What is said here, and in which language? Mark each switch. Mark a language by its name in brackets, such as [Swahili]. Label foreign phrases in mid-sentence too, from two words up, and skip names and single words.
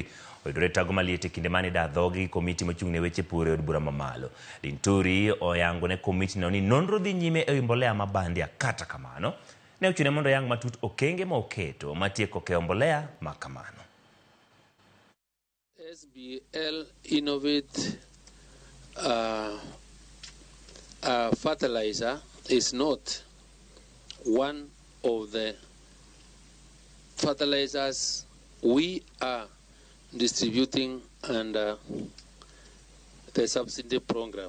[Luo (Kenya and Tanzania)] Oyudore tago maliete kinde mane da dhoge komiti mochung'ne weche pur e od bura mamalo. Linturi oyango ne komiti no ni nonro dhi nyime e mbolea mabandi kata kamano. Ne ochune mondo yang matut okenge ma oketo matieko ke mbolea ma kamano. [English] SBL Innovate fertilizer is not one of the fertilizers we are distributing under the subsidy program.